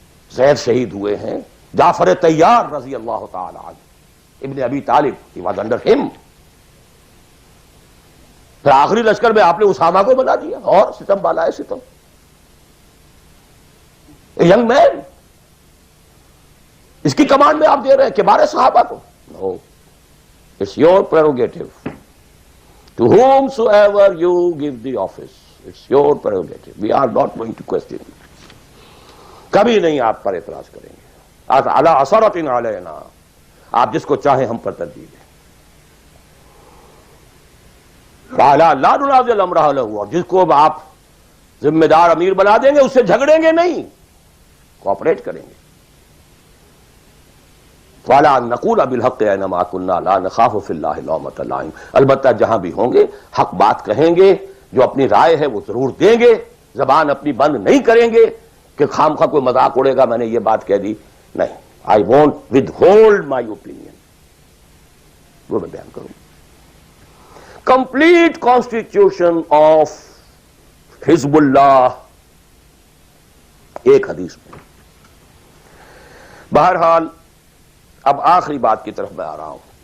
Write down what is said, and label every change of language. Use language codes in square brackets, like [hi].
[ur] زید شہید ہوئے ہیں، جعفر طیار رضی اللہ تعالی عنہ، ابن ابی طالب، [en] he was under him. [ur] پھر آخری لشکر میں آپ نے اسامہ کو بنا دیا، اور ستم بالا ہے ستم. [en] young man, [ur] اس کی کمانڈ میں آپ دے رہے ہیں کبار صحابہ کو. [en] No, it's your prerogative. To whomsoever you give the office, it's your prerogative. We are not going to question it. [ur] کبھی نہیں آپ پر اعتراض کریں گے. [ar] علی عثرۃ علینا، [ur] آپ جس کو چاہیں ہم پر ترجیح دیں. [ar] وعلی لا ننازع الامر اہلہ، [ur] اور جس کو آپ ذمہ دار امیر بنا دیں گے اس سے جھگڑیں گے نہیں، کوآپریٹ کریں گے. [ar] وَعَلَىٰ أَن نَّقُولَ بِالْحَقِّ أَيْنَمَا كُنَّا لَا نَخَافُ فِي اللَّهِ لَوْمَةَ لَائِمٍ. [ur] البتہ جہاں بھی ہوں گے حق بات کہیں گے، جو اپنی رائے ہے وہ ضرور دیں گے، زبان اپنی بند نہیں کریں گے کہ خام خواہ کوئی مذاق اڑے گا میں نے یہ بات کہہ دی. نہیں، [en] I won't withhold my opinion. [ur] وہ میں بیان کروں. [en] Complete constitution of [ur] حزب اللہ ایک حدیث میں. بہرحال اب آخری بات کی طرف میں آ رہا ہوں.